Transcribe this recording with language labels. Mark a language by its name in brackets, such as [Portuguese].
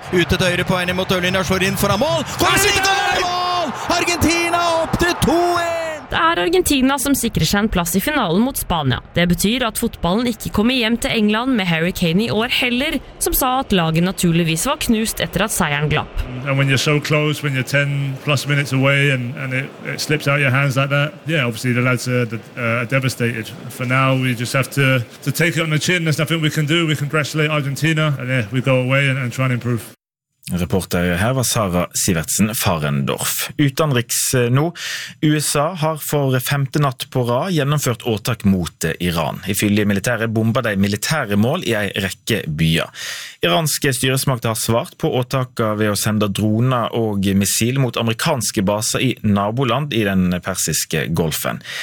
[Norwegian] Ute til høyre på en mot Ørlinja slår inn foran mål! Der! Mål! Argentina opp til 2-1! Det Argentina som sikrer seg en plass I finalen mot Spania. Det betyr at fotballen ikke kommer hjem til England med Harry Kane I år heller, som sa at laget naturligvis var knust etter at seieren glapp. [English] And when you're so close, when you're 10 plus minutes away and it slips out your hands like that, yeah, obviously the lads are devastated. For now we just have to take it on the chin. There's nothing we can do. We congratulate Argentina and yeah, we go away and try and improve. [Norwegian] Reporter her var Sara Sivertsen Farendorf. Utenriks nå, USA har for femte natt på rad gjennomført åtak mot Iran. I fylle militære bomba de militære mål I en rekke byer. Iranske styresmakter har svart på åtaket ved å sende droner og missil mot amerikanske baser I naboland I den persiske golfen.